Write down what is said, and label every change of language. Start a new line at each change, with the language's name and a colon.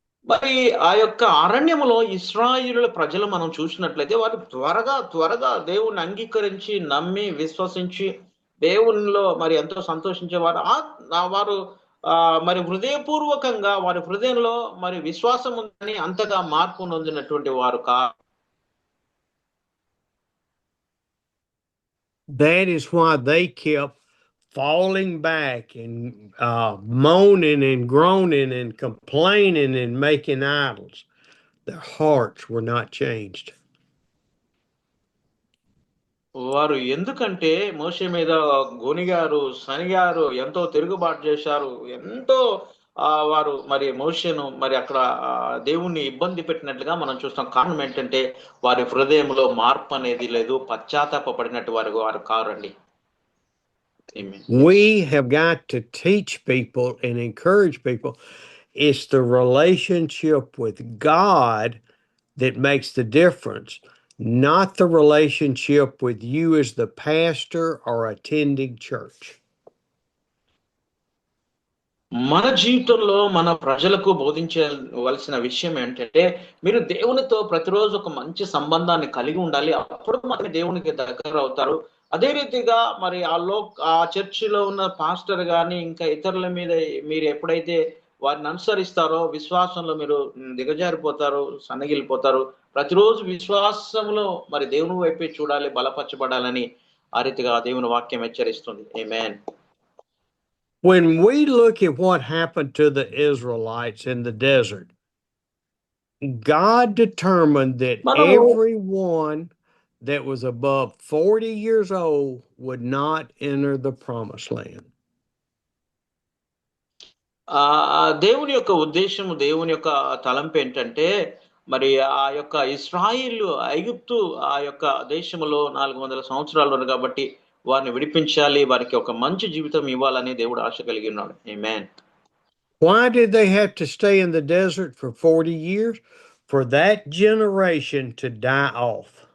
Telugu: మరి ఆ యొక్క అరణ్యములో ఇశ్రాయేలుల ప్రజలు మనం చూసినట్లయితే వారు త్వరగా దేవుణ్ణి అంగీకరించి నమ్మి విశ్వసించి దేవునిలో మరి ఎంతో సంతోషించేవారు. వారు మరి హృదయపూర్వకంగా వారి హృదయంలో మరి విశ్వాసం ఉందని అంతగా మార్పు నొందినటువంటి వారు కాదు.
English: That is why they kept falling back and moaning and groaning and complaining and making idols. Their hearts were not changed.
Telugu: వారు ఎందుకంటే మోషే మీద గొనిగారు, సనిగారు, ఎంతో తిరుగుబాటు చేశారు, ఎంతో వారు మరి మోషేను మరి అక్కడ దేవుణ్ణి ఇబ్బంది పెట్టినట్లుగా మనం చూస్తాం. కారణం ఏంటంటే వారి హృదయంలో మార్పు అనేది లేదు, పశ్చాత్తాప పడినట్టు వారు కారండి.
English: We have got to teach people and encourage people. It's the relationship with God that makes the difference, not the relationship with you as the pastor or attending church.
Telugu: మన జీవితంలో మన ప్రజలకు బోధించవలసిన విషయం ఏంటంటే, మీరు దేవునితో ప్రతిరోజు ఒక మంచి సంబంధాన్ని కలిగి ఉండాలి. అప్పుడు మాత్రమే దేవునికి దగ్గర అవుతారు. అదే రీతిగా మరి ఆ చర్చిలో ఉన్న పాస్టర్ గాని, ఇంకా ఇతరుల మీద మీరు ఎప్పుడైతే వారిని అనుసరిస్తారో విశ్వాసంలో మీరు దిగజారిపోతారు, సన్నగిల్లిపోతారు. ప్రతిరోజు విశ్వాసంలో మరి దేవుని వైపే చూడాలి, బలపరచబడాలని ఆ రీతిగా దేవుని వాక్యం హెచ్చరిస్తుంది. ఆమేన్.
English: When we look at what happened to the Israelites in the desert, God determined that
Telugu: మనము
English: everyone that was above 40 years old would not enter the promised land.
Telugu: దేవుని యొక్క ఉద్దేశము, దేవుని యొక్క తలంపు ఏంటంటే, మరి ఆ యొక్క ఇశ్రాయేలు ఐగుప్తు ఆ యొక్క దేశములో 400 సంవత్సరాలు ఉన్నారు కాబట్టి వారిని విడిపించాలి, వారికి ఒక మంచి జీవితం ఇవ్వాలని దేవుడు ఆశ కలిగి ఉన్నాడు. ఆమేన్.
English: Why did they have to stay in the desert for 40 years? For that generation to die off.